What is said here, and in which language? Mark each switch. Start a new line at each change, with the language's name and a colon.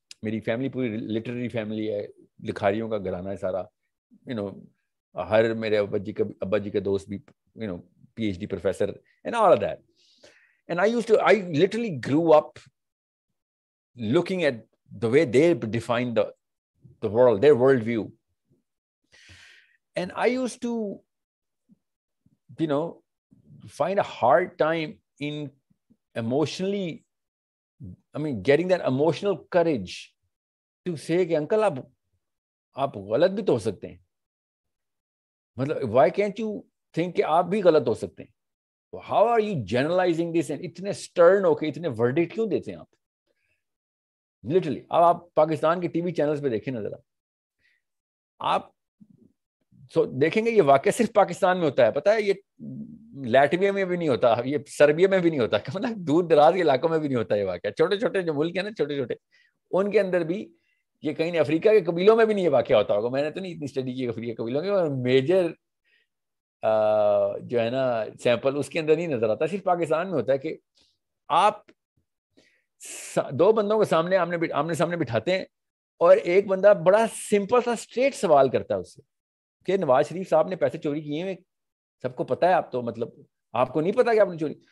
Urdu: میری فیملی پوری literary family ہے, لکھاریوں کا گھرانہ ہے سارا, ہر میرے ابا جی کا دوست بھی
English: PhD professor and all of that. And I literally grew up looking at the way they define the world, their worldview. And I used to, find a hard time in emotionally, getting that emotional courage to say
Urdu: کہ uncle آپ غلط بھی تو ہو سکتے ہیں. مطلب
English: why can't you think
Urdu: کہ آپ بھی غلط ہو سکتے ہیں.
English: How are you generalizing this and
Urdu: اتنے
English: stern
Urdu: ہو کے اتنے
English: verdict
Urdu: کیوں دیتے ہیں آپ
English: literally.
Urdu: اب آپ پاکستان کے ٹی وی چینلز پہ دیکھیں نا ذرا, آپ دیکھیں گے یہ واقعہ صرف پاکستان میں ہوتا ہے. پتہ ہے یہ لیٹویا میں بھی نہیں ہوتا, یہ سربیا میں بھی نہیں ہوتا, مطلب دور دراز کے علاقوں میں بھی نہیں ہوتا یہ واقعہ. چھوٹے چھوٹے جو ملک ہیں نا, چھوٹے چھوٹے, ان کے اندر بھی یہ کہیں نہیں, افریقہ کے قبیلوں میں بھی نہیں یہ واقعہ ہوتا ہوگا. میں نے تو نہیں اتنی اسٹڈی کی افریقہ قبیلوں کے, اور میجر جو ہے نا سیمپل اس کے اندر نہیں نظر آتا. صرف پاکستان میں ہوتا ہے کہ آپ 2 بندوں کو آمنے سامنے بٹھاتے ہیں, اور ایک بندہ بڑا سمپل سا اسٹریٹ سوال کرتا ہے اس سے کہ نواز شریف صاحب نے پیسے چوری کیے ہیں, سب کو پتا ہے, آپ تو مطلب آپ کو نہیں پتا کہ آپ نے چوری.